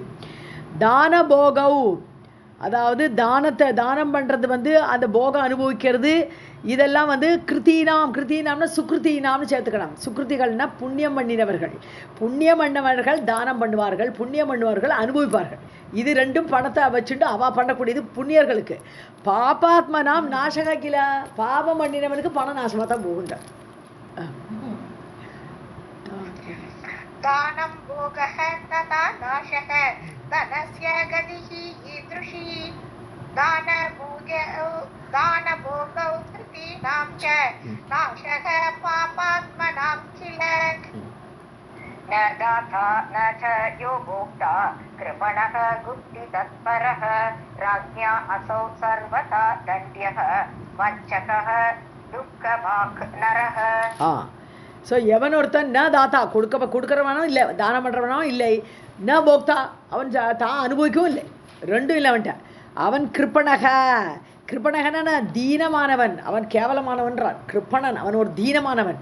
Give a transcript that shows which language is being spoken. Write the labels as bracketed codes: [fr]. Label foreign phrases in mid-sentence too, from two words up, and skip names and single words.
[sa] दान भोगौ, [ta] அதாவது தானம் பண்ணுறது அந்த போகம் அனுபவிக்கிறது, இதெல்லாம் கிருத்தீனாம்னா சுக்ருத்தீனாம்னு சேர்த்துக்கலாம். சுக்ருத்திகள்னா புண்ணியம் பண்ணினவர்கள். புண்ணியம் பண்ணவர்கள் தானம் பண்ணுவார்கள், புண்ணியம் பண்ணுவார்கள் அனுபவிப்பார்கள். இது 2ம் பணத்தை வச்சுட்டு அவா பண்ணக்கூடியது புண்ணியர்களுக்கு. [sa] पापात्मनां नाशः किल, [ta] பாபம் பண்ணினவனுக்கு பணம் நாசமாக தான் போகுன்ற. [sa] दानं भोगः तथा नाशः धनस्य गतिः ईदृशी दानभोगौ कृतीनां च नाशः पापात्मनां किल. न दाता न च यो भोक्ता कृपणः गुप्तितत्परः राज्ञा असौ सर्वथा दण्ड्यः वञ्चकः दुःखभाक् नरः. [ta] ஸோ எவன் ஒருத்தன் [sa] न दाता [ta] கொடுக்குறவனோ இல்லை, தானம் பண்ணுறவனோ இல்லை, [sa] न भोक्ता [ta] அவன் தான் அனுபவிக்கவும் இல்லை, 2ம் இல்லை அவன்கிட்ட. அவன் கிருப்பணகன தீனமானவன், அவன் கேவலமானவன்றான். கிருப்பணன் அவன் ஒரு தீனமானவன்.